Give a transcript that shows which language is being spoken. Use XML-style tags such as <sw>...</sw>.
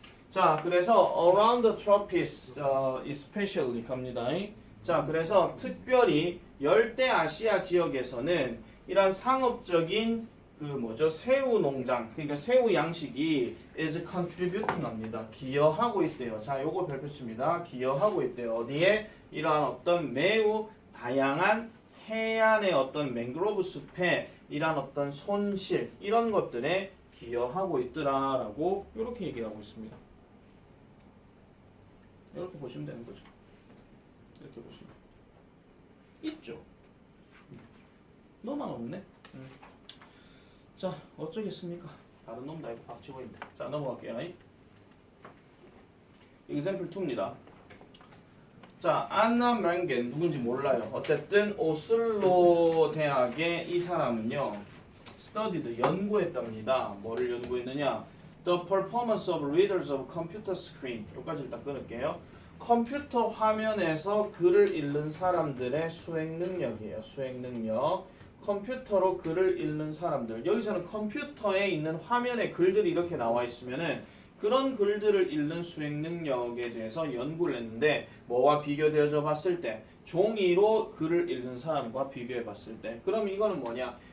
<ko>자, 그래서</ko> <en>around the tropics, especially</en> <ko>갑니다. 자, 그래서 특별히 열대 아시아 지역에서는 이런 상업적인 그 뭐죠? 새우 농장, 그러니까 새우 양식이</ko> <en>is contributing</en> <ko>합니다. 기여하고 있대요. 자, 요거 별표칩니다. 기여하고 있대요. 어디에? 이러한 어떤 매우 다양한 해안의 어떤 맹그로브 숲에 이러한 어떤 손실, 이런 것들에 기여하고 있더라라고 이렇게 얘기하고 있습니다. 이렇게 보시면 되는 거죠. 이렇게 보시면 있죠. 너만 없네. 자, 어쩌겠습니까? 다른 놈 다 이거 박치고 있네. 자, 넘어갈게요. example 2입니다. 자, 안나 맹겐 누군지 몰라요. 어쨌든 오슬로 대학의 이 사람은요,</ko> <en>studied</en> <ko>연구했답니다. 뭐를 연구했느냐?</ko> <en>The performance of readers of computer screen.</en> <ko>여기까지 일단 끊을게요. 컴퓨터 화면에서 글을 읽는 사람들의 수행 능력이에요. 수행 능력. 컴퓨터로 글을 읽는 사람들. 여기서는 컴퓨터에 있는 화면에 글들이 이렇게 나와 있으면은 그런 글들을 읽는 수행 능력에 대해서 연구를 했는데 뭐와 비교되어져 봤을 때 종이로 글을 읽는 사람과 비교해 봤을 때 그럼 이거는 뭐냐?</ko>